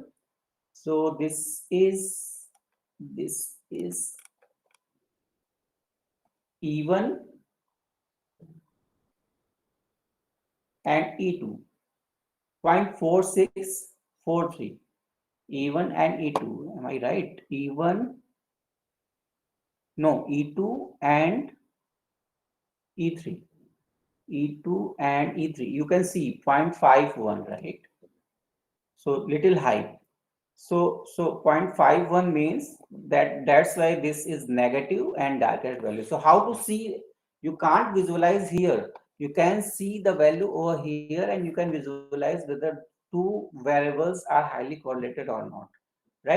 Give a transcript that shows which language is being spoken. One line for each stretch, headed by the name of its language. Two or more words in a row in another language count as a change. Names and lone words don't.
English: So this is E1 and E2, 0.4643. E1 and E2. Am I right? E1, no, E2 and E3. E2 and E3. You can see 0.51, right? So little high. So 0.51 means that's why this is negative and darkest value. So how to see? You can't visualize here. You can see the value over here and you can visualize whether two variables are highly correlated or not, right?